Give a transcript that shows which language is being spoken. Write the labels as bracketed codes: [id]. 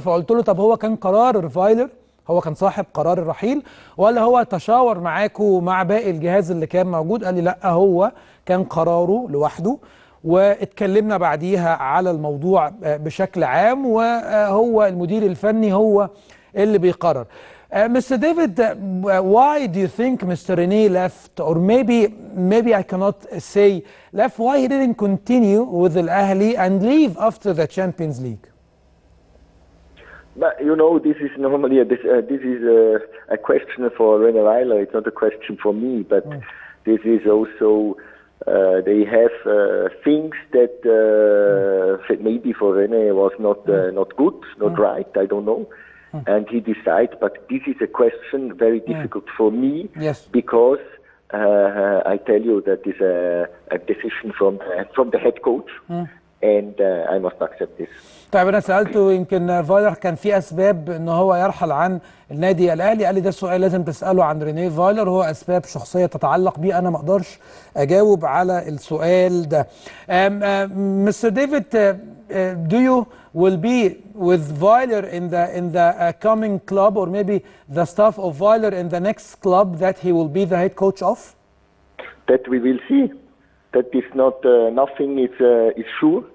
[ar] فقلت له طب هو كان قرار فايلر، هو كان صاحب قرار الرحيل، ولا هو تشاور معاكوا ومع باقي الجهاز اللي كان موجود؟ قال لي لا، هو كان قراره لوحده واتكلمنا بعديها على الموضوع بشكل عام، وهو المدير الفني هو اللي بيقرر. [en] Mr. David, why do you think Mr. René left, or maybe I cannot say left, why he didn't continue with Al-Ahli and leave after the Champions League? But you know, this is normally a question for René Weiler. It's not a question for me, but this is also they have things that maybe for René was not good, not right. I don't know. And he decided, but this is a question very difficult for me, because I tell you that is a decision from the head coach, and I must accept this. [ar] طيب انا سالته يمكن فايلر كان في اسباب ان هو يرحل عن النادي الاهلي، قال لي ده سؤال لازم تساله عن رينيه فايلر، هو اسباب شخصيه تتعلق بيه، انا ما اقدرش اجاوب على السؤال ده. [en] Mr. David, do you will be with Failer in the coming club, or maybe the staff of Failer in the next club that he will be the head coach of? That we will see. That is not nothing is sure.